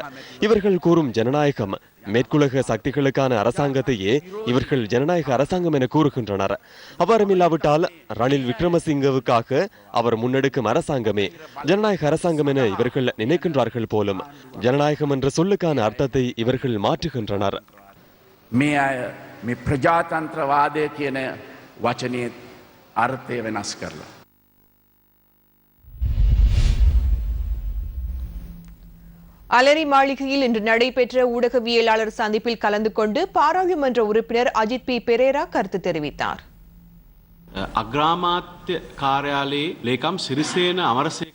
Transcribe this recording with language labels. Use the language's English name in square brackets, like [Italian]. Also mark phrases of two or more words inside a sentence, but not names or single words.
[Tamil] இவர்கள் கூறும் ஜனநாயகம் மேற்குலக சக்திகளுக்கான அரசாங்கத்தையே இவர்கள் ஜனநாயக அரசாங்கம் என கூறுகின்றனர். அவ்வாறுமில்லாவிட்டால் ரணில் விக்ரமசிங்கவுக்காக அவர் முன்னெடுக்கும் அரசாங்கமே ஜனநாயக அரசாங்கம் என இவர்கள் நினைக்கின்றார்கள் போலும். ஜனநாயகம் என்ற சொல்லுக்கான அர்த்தத்தை இவர்கள் மாற்றுகின்றனர். [Sinhala] பிரஜாதந்திரவாத කියන වචනේ අර්ථය වෙනස් කරලා [Tamil] அலரி மாளிகையில் இன்று நடைபெற்ற ஊடகவியலாளர் சந்திப்பில் கலந்து கொண்டு பாராளுமன்ற உறுப்பினர் அஜித் பி பெரேரா கருத்து தெரிவித்தார். [Sinhala] අග්‍රාමාත්‍ය කාර්යාලයේ ලේකම් සිරිසේන අමරසේකර